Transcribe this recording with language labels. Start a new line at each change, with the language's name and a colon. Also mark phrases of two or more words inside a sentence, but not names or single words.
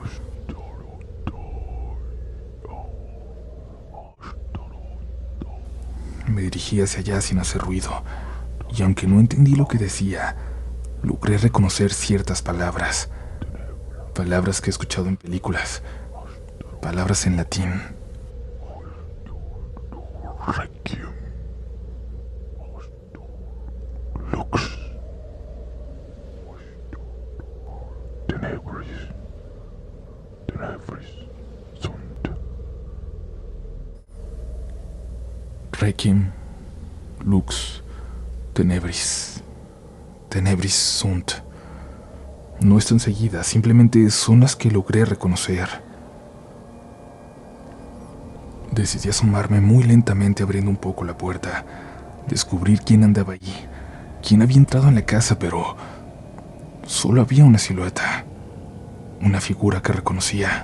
Spanish: Me dirigí hacia allá sin hacer ruido, y aunque no entendí lo que decía, logré reconocer ciertas palabras. Palabras que he escuchado en películas, palabras en latín.
Latin: Requiem. Lux. Tenebris. Tenebris. Sunt. Requiem, lux, tenebris. Tenebris sunt.
Spanish: No están seguidas, simplemente son las que logré reconocer. Decidí asomarme muy lentamente abriendo un poco la puerta, descubrir quién andaba allí, quién había entrado en la casa, pero solo había una silueta, una figura que reconocía.